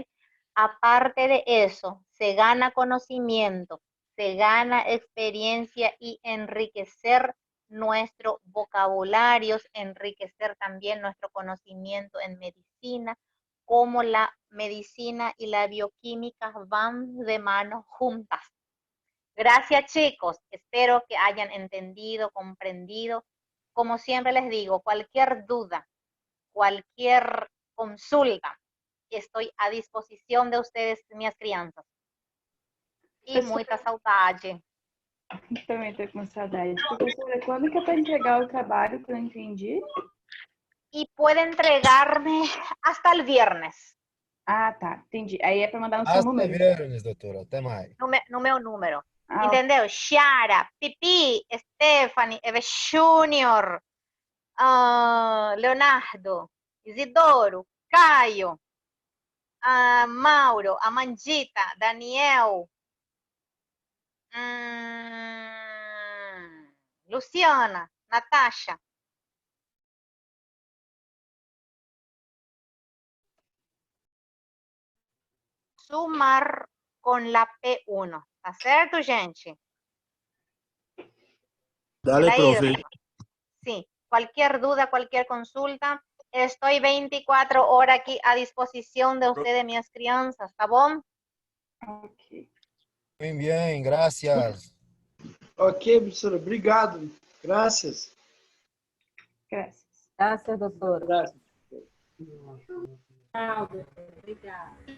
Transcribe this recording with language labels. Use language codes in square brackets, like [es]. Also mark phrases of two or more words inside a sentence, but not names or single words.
[es] Aparte de eso, se gana conocimiento, se gana experiencia y enriquecer nuestro vocabulario, enriquecer también nuestro conocimiento en medicina, cómo la medicina y la bioquímica van de mano juntas. Gracias, chicos. Espero que hayan entendido, comprendido. Como siempre les digo, cualquier duda, cualquier consulta, estoy a disposición de ustedes, [pt] minhas crianças. E muita saudade. Também tô com saudade. Professora, quando que é para entregar o trabalho que eu entendi? [es] Y puede entregarme hasta el viernes. [pt] Ah, tá. Entendi. Aí é para mandar no seu [es] Hasta [pt] número. [es] viernes, [pt] doutora. Até mais. No meu número. Ah, Entendeu? Chiara, Pipi, Stephanie, Eve Junior, Leonardo, Isidoro, Caio, Mauro, Amandita, Daniel, Luciana, Natasha. [es] Sumar con la P1. [pt] ¿Está certo, gente? [es] Dale, profe. Sí, cualquier duda, cualquier consulta, estoy 24 horas aquí a disposición de ustedes, mis crianças, [pt] ¿está bom? Bem, bem, graças. Ok, professora, obrigado. Graças. Graças. Graças, doutora. Graças. Tchau, obrigada.